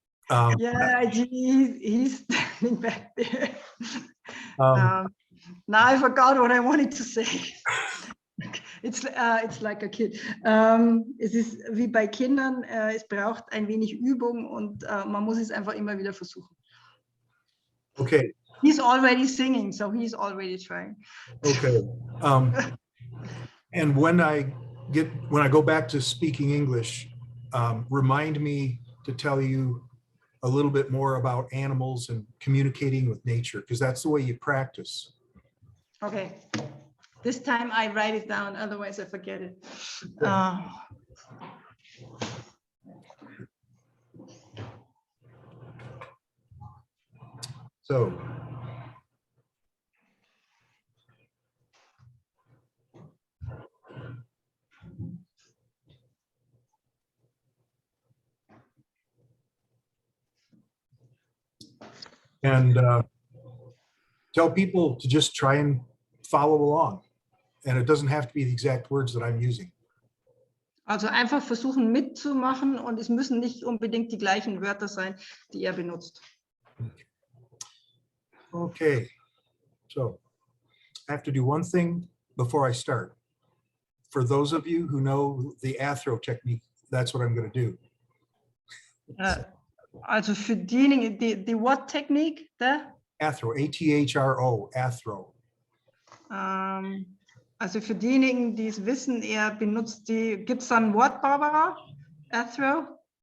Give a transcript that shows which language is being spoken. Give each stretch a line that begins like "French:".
English: Yeah, he's standing back there. Now I forgot what I wanted to say. It's like a kid.
German: Es ist wie bei Kindern, es braucht ein wenig Übung, und man muss es einfach immer wieder versuchen.
English: Okay. He's already singing, so he's already trying. Okay. And when I go back to speaking English, remind me to tell you a little bit more about animals and communicating with nature, because that's the way you practice. Okay. This time I write it down, otherwise I forget it. So, and tell people to just try and follow along. And it doesn't have to be the exact words that I'm using.
German: Also einfach versuchen mitzumachen, und es müssen nicht unbedingt die gleichen Wörter sein, die er benutzt.
English: Okay, so I have to do one thing before I start. For those of you who know the Athro technique, that's what I'm going to do.
German: Also für diejenigen, die
English: what Technique? Athro, A-T-H-R-O, Athro.
German: Also für diejenigen, die es wissen, er benutzt die, gibt es da ein Wort, Barbara? Athro?